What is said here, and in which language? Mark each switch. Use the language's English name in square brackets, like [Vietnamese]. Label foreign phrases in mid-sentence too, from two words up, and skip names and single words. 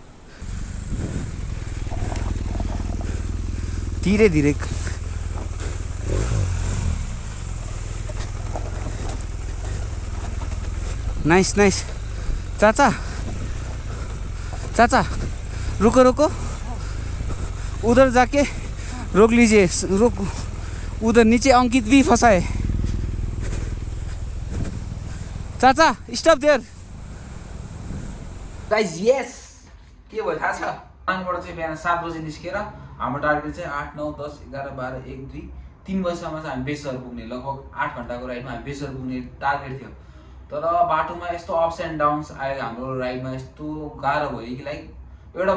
[Hindi] धीरे धीरे नाइस चाचा रुको उधर जाके रोक लीजिए उधर नीचे अंकित भी फंसा है चाचा [English] stop there [Nepali] गाइज यस के भयो थाहा छ मनाङबाट चाहिँ बिहान 7 बजे निस्केर हाम्रो टार्गेट चाहिँ 8 9 10 11 12 1 2 3 बजीसम्म चाहिँ हामी बेसर पुग्ने लगभग 8 घन्टाको राइडमा हामी बेसर पुग्ने टार्गेट थियो तर बाटोमा यस्तो [English] ups and downs [Nepali] आयो हाम्रो राइडमा यस्तो गाह्रो भयो कि लाइक एउटा